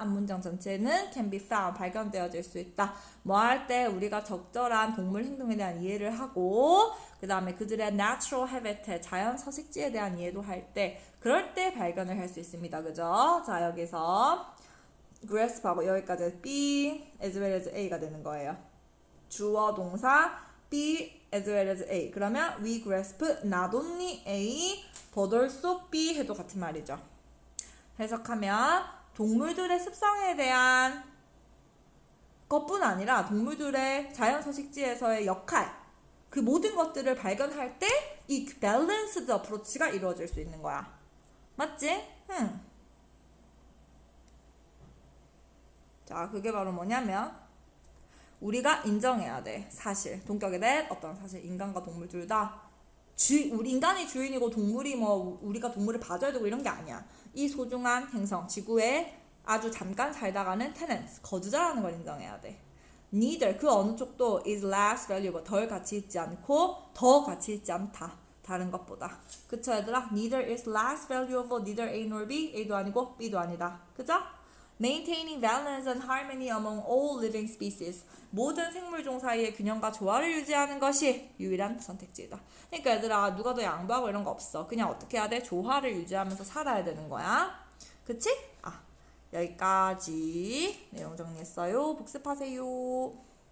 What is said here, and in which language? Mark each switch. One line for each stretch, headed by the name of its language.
Korean: 앞문장 전체는 can be found 발견되어질 수 있다. 뭐 할 때 우리가 적절한 동물 행동에 대한 이해를 하고 그 다음에 그들의 natural habitat 자연 서식지에 대한 이해도 할 때 그럴 때 발견을 할 수 있습니다. 그죠? 자 여기서 grasp하고 여기까지 be as well as a가 되는 거예요. 주어 동사 be as well as a. 그러면
English: we grasp not only a but also b
Korean: 해도 같은 말이죠. 해석하면 동물들의 습성에 대한 것뿐 아니라 동물들의 자연 서식지에서의 역할 그 모든 것들을 발견할 때 이 밸런스드 어프로치가 이루어질 수 있는 거야. 맞지? 자, 그게 바로 뭐냐면 우리가 인정해야 돼. 사실. 동격에 대한 어떤 사실. 인간과 동물 둘 다 우리 인간이 주인이고 동물이 뭐 우리가 동물을 봐줘야 되고 이런 게 아니야. 이 소중한 행성, 지구에 아주 잠깐 살다가는 tenants, 거주자라는 걸 인정해야 돼. Neither, 그 어느 쪽도
English: is less valuable,
Korean: 덜 가치 있지 않고 더 가치 있지 않다. 다른 것보다. 그쵸 얘들아?
English: Neither is less valuable, neither A nor B,
Korean: A도 아니고 B도 아니다. 그죠?
English: Maintaining balance and harmony among all living species.
Korean: 모든 생물종 사이의 균형과 조화를 유지하는 것이 유일한 선택지이다. 그러니까 얘들아 누가 더 양보하고 이런 거 없어. 그냥 어떻게 해야 돼? 조화를 유지하면서 살아야 되는 거야. 그치? 여기까지 내용 정리했어요. 복습하세요.